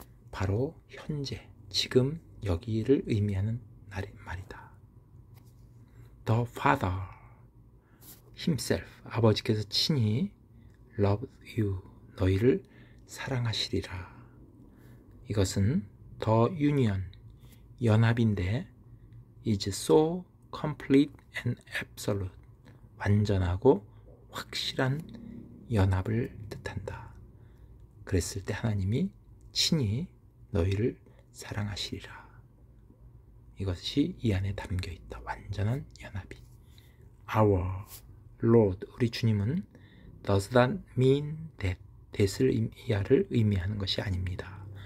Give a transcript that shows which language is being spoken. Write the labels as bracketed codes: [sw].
[ko] 바로 현재, 지금 여기를 의미하는 말이다. [en] The Father himself, [ko] 아버지께서 친히 [en] love you, [ko] 너희를 사랑하시리라. [en] 이것은 the union, 연합인데 is so complete and absolute, [ko] 완전하고 확실한 연합을 뜻한다. 그랬을 때 하나님이 친히 너희를 사랑하시리라. 이것이 이 안에 담겨 있다. 완전한 연합이. [en] Our Lord, [ko] 우리 주님은 [en] does not mean that, that을 [ko] 이하를 의미하는 것이 아닙니다.